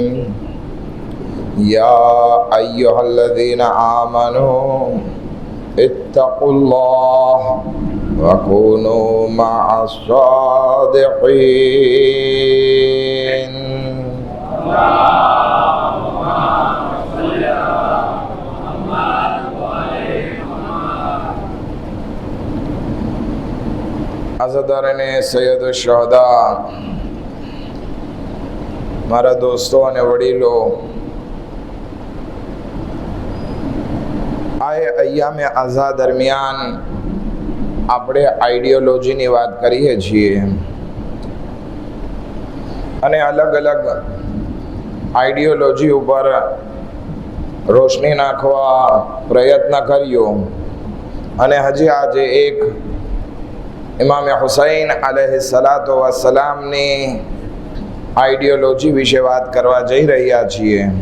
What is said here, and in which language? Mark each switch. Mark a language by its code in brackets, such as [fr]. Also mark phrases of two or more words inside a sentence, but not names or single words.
[ar] يا أيها الذين آمنوا اتقوا الله وكونوا مع الصادقين. [ur] عزادارانِ سید الشہداء, [gu] મારા દોસ્તો અને વડીલો, આ અય્યામે આઝા દરમિયાન આપણે આઈડિયોલોજીની વાત કરીએ છીએ અને અલગ અલગ આઈડિયોલોજી ઉપર રોશની નાખવા પ્રયત્ન કર્યો અને હજી આજે એક ઇમામ હુસૈન અલૈહિસ્સલાતુ વસ્સલામની આઈડિયોલોજી વિશે વાત કરવા જઈ રહ્યા છીએ।